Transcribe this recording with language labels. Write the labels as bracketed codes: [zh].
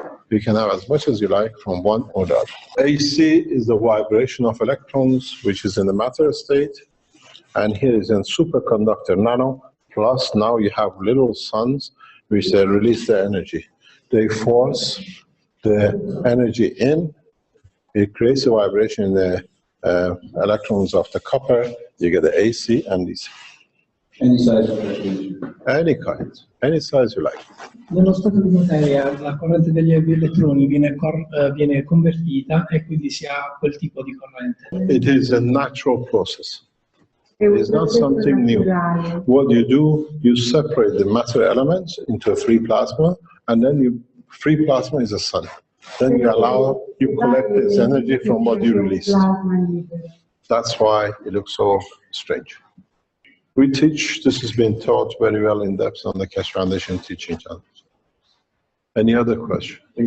[en] You can have as much as you like from one or the other. AC is the vibration of electrons, which is in the matter state, and here is in superconductor nano, plus now you have little suns, which they release the energy. They force the energy in, it creates a vibration in the electrons of the copper, you get the AC and DC. Any size of electrode? Any kind, any size you like. [it] Nello stato di materia la corrente degli elettroni viene convertita e quindi si ha quel tipo di corrente. [en] It is a natural process. It's not something new. What you do, you separate the matter elements into a free plasma, and then free plasma is the sun. Then you collect this energy from what you released. That's why it looks so strange. We teach, this has been taught very well in depth on the Keshe Foundation teaching channel. Any other question?